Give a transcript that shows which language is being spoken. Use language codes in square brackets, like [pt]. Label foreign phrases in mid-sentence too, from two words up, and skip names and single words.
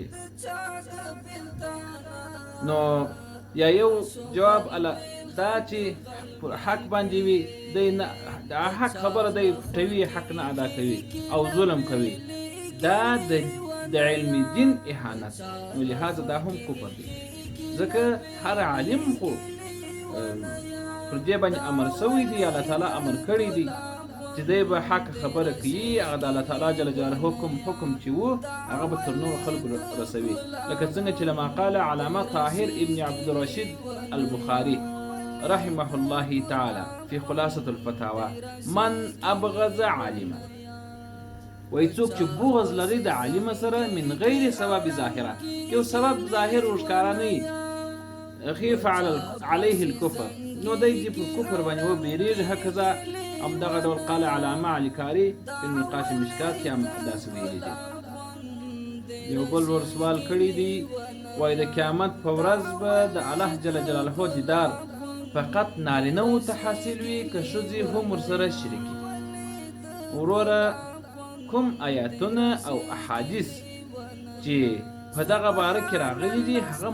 [ps] نو یا یو جواب دا چې پر حق باندې وي دی نه دا حق خبره دی پټوي حق نه ادا کوي او ظلم کوي دا د علم دین اهانت نو لهذا دا هم کفر دی ځکه هر عالم خو پر دې باندې امر سوی دی الله تعالی امر کړی دی چې دی به حق خبره کوي هغه د الله تعالی جل جلاله حکم چې و هغه به تر نورو خلکو رسوي لکه څنګه چې لما قال علامه طاهر ابن [ar] عبد الرشید البخاري رحمه الله تعالى في خلاصة الفتاوى من أبغض عالما [ps] ويڅوک چې بغض لري د عالم سره [ar] من غیر سبب ظاهره [ps] یو سبب ظاهر ورښکاره نه [ar] خيف عليه الكفر [ps] نو دی په کفر باندې و بیریږي هکذا همدغه ډول قال علامه علي کاري په نقاش مشکات کې هم داسې ویلي دي یو بل ور سوال کړی دی وای د قیامت په ورځ به د الله جل جلاله دیدار فقط نارینه ته حاصل وي که ښځې هم ورسره شریکي وروره کوم آیاتونه او احادیث چې په دغه باره کې راغلي دي هغه